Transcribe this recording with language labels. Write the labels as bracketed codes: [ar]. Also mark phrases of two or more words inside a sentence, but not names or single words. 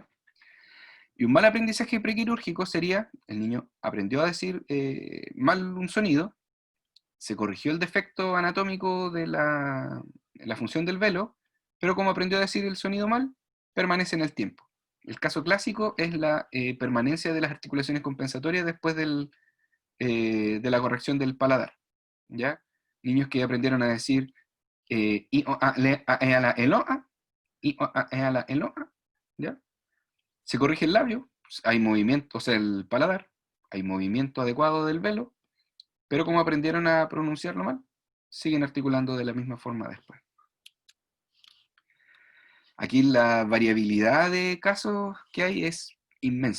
[es] Y un mal aprendizaje prequirúrgico sería, el niño aprendió a decir mal un sonido, se corrigió el defecto anatómico de la función del velo, pero como aprendió a decir el sonido mal, permanece en el tiempo. El caso clásico es la permanencia de las articulaciones compensatorias después de la corrección del paladar, ¿ya? Niños que aprendieron a decir i, o, a, le, a, e, a, la, el, o, a, i, o, a, e, a, la, el, o, a, ¿ya? Se corrige el labio, hay movimiento, o sea, el paladar, hay movimiento adecuado del velo, pero como aprendieron a pronunciarlo mal, siguen articulando de la misma forma después. Aquí la variabilidad de casos que hay es inmensa.